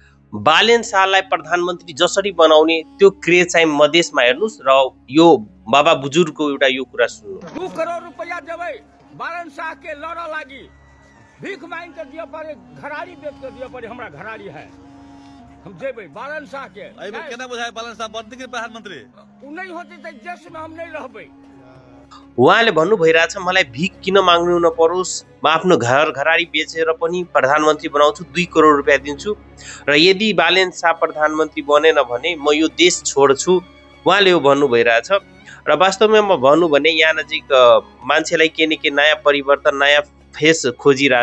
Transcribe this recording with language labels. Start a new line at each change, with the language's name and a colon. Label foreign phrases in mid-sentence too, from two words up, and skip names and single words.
Nepali: बालेन शाहलाई प्रधानमन्त्री जसरी बनाउने त्यो क्रेज चाहिँ मधेसमा हेर्नुस् र यो बाबा बुजुर्गको एउटा यो कुरा सुन्नु।
Maithili: 2 करोड़ रुपया देबै बालेन शाह के लड़ लागी, भीख मांग के दिए पड़े, घराड़ी बेच के दिए पड़े, हमरा घराड़ी है, हम जेबै बालन शाह के। केना बुझाय बालन शाह बन्दी के प्रधानमन्त्री उ नहीं होते त देश में हम नहीं रहबै।
Nepali: उहाँले भन्नु भइरहेछ मलाई भिख किन माग्नु नपरोस्, म आफ्नो घराडी बेचेर पनि प्रधानमन्त्री बनाउँछु, 2 करोड रुपियाँ दिन्छु र यदि बालेन शाह प्रधानमन्त्री बनेन भने म यो देश छोड्छु, उहाँले यो भन्नु भइरहेछ। र वास्तवमा म भन्नु भने यहाँ नजिक मान्छेलाई के न के नयाँ परिवर्तन, नयाँ फेस खोजिरहेछ।